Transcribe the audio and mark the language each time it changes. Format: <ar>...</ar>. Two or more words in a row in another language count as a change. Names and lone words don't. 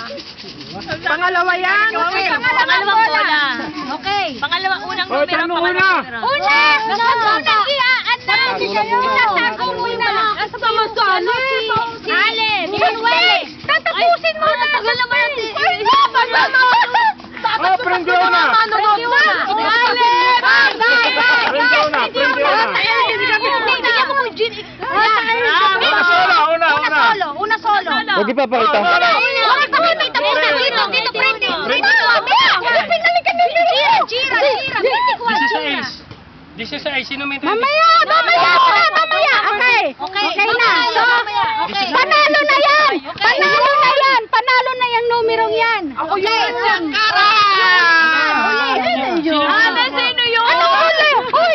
<tl>Pangalawa yan. Okay, pangalawang bola. Okay. Unang Oh, numero, tanong pangalawang una. numero. Una! Unang anak! Isasako mo na!</tl> <ceb>Asa ba mo</ceb> <tl>sa ano? Si Allen! Si Manuel! Tatapusin mo na! Tagal naman natin!</tl> <it>Oh, prende una. Prende una! Allen! Prende una, prende una.</it> <tl>Bigyan mo ko Jean.</tl> <it>Una solo, una. Una solo!</it> <tl>Huwag ipapakita. Dito,</tl> <it>prende! Prende! Gira! Gira!</it> <tl>16, sino may Mamaya! Okay na. So, panalo na yan! Panalo na yung numerong yan. Okay. Sino yun? Ano huli? Hoy!</tl>